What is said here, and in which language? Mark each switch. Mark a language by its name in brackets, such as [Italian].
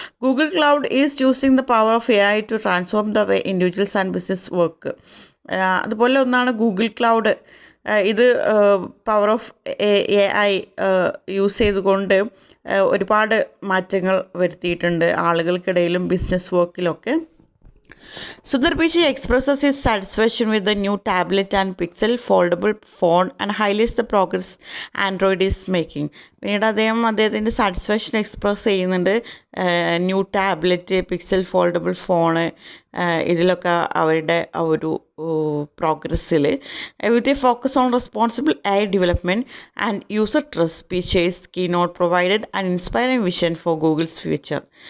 [English] Google cloud is using the power of AI to transform the way individuals and business work. [Malayalam] അതുപോലെ ഒന്നാണ് Google cloud. ഇത് power of AI use ചെയ്തുകൊണ്ട് ഒരുപാട് മാറ്റങ്ങൾ വരുത്തിയിട്ടുണ്ട് ആളുകൾക്കിടയിലും business വർക്കിലൊക്കെ. [English] Sundar Pichai expresses his satisfaction with the new tablet and Pixel foldable phone and highlights the progress Android is making. [Malayalam] പിന്നീട് അദ്ദേഹത്തിൻ്റെ satisfaction express ചെയ്യുന്നുണ്ട്. New tablet, pixel foldable phone, ഇതിലൊക്കെ അവരുടെ ആ ഒരു പ്രോഗ്രസ്സിൽ [English] With a focus on responsible AI development and user trust, Pichai's keynote provided and inspiring vision for Google's future.